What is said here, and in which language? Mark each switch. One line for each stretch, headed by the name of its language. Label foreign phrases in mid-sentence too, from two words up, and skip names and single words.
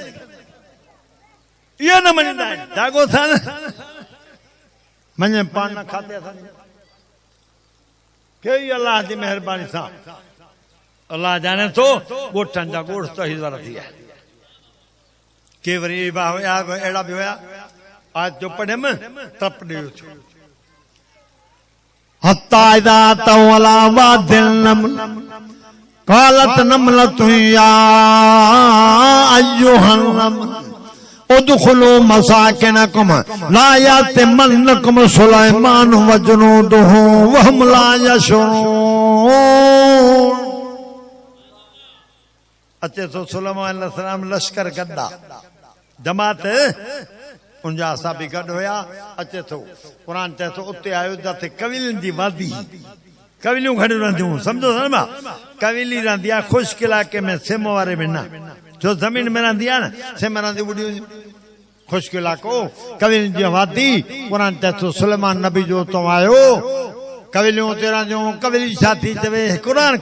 Sindhi: इहो न मञींदा आहिनि जागो था न मञनि पाण न खाते असांजे के अल्लाह जी मेहरबानी सां अल्लाह जाने थो ॻोठनि जा ॻोठ त हींअर थी विया के वरी हुया अहिड़ा बि हुया आज जो पढ़ियमि तप ॾियो छो
Arabic: حتى إذا أتوا على واد النمل قالت نملة يا أيها النمل ادخلوا مساكنكم لا يحطمنكم سليمان وجنوده وهم لا
Sindhi: यशऊरून अचे तो सुलेमान अलैहिस्सलाम लश्कर गद्दा जमात उनजा असां बि गॾु हुया अचे थो क़ुर चए थो उते आयो जिते कविलनि जी वादी कविलियूं घणियूं रहंदियूं सम्झो था न कविली रहंदी आहे ख़ुश्क इलाइक़े में सिम वारे में न जो ज़मीन में रहंदी आहे न सिम रहंदी ॿुॾियूं ख़ुश्क इलाइक़ो कविलियुनि जी वादी क़ुर चए थो सुलेमान नबी जो उतो आयो कविलियूं उते रहंदियूं कविली छा थी चवे क़ुर